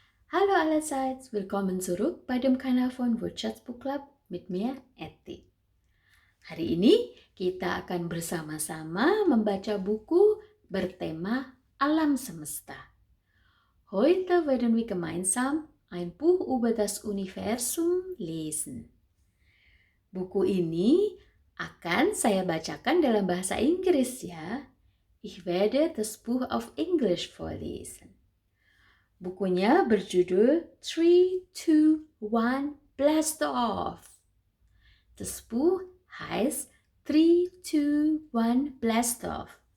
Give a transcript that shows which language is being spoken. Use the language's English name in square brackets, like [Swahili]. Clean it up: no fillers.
[German] Hallo allerseits, willkommen zurück bei dem Kanal von Watchouts Book Club mit mir, Eti. [Indonesian] Hari ini kita akan bersama-sama membaca buku bertema Alam Semesta. [German] Heute werden wir gemeinsam ein Buch über das Universum lesen. [Indonesian] Buku ini akan saya bacakan dalam bahasa Inggris ya. [German] Ich werde das Buch auf Englisch vorlesen. [Indonesian] Bukunya berjudul 3, 2, 1, Blast Off. [German] Das Buch heißt 3, 2, 1, Blast Off.